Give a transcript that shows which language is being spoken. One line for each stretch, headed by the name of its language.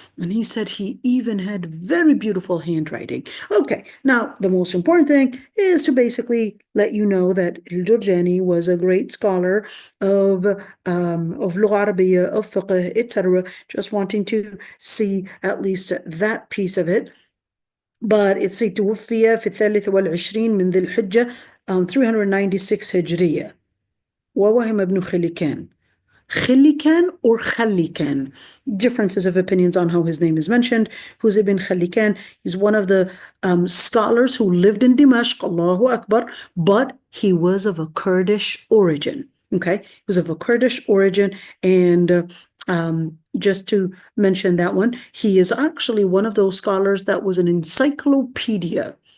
English: And he said he even had very beautiful handwriting. Okay, now the most important thing is to basically let you know that Al-Jurjani was a great scholar of Lugha Arabiya, of fiqh, etc. Just wanting to see at least that piece of it. But it's
Arabic: توفي في 23 من ذي الحجة 396 هجرية. ووهم ابن خليكان.
English: Khalikan or Khalikan. Differences of opinions on how his name is mentioned. Who's Ibn Khalikan? He's one of the scholars who lived in Dimashq, Allahu Akbar, but he was of a Kurdish origin. Okay, he was of a Kurdish origin, and just to mention that one, he is actually one of those scholars that was an encyclopedia.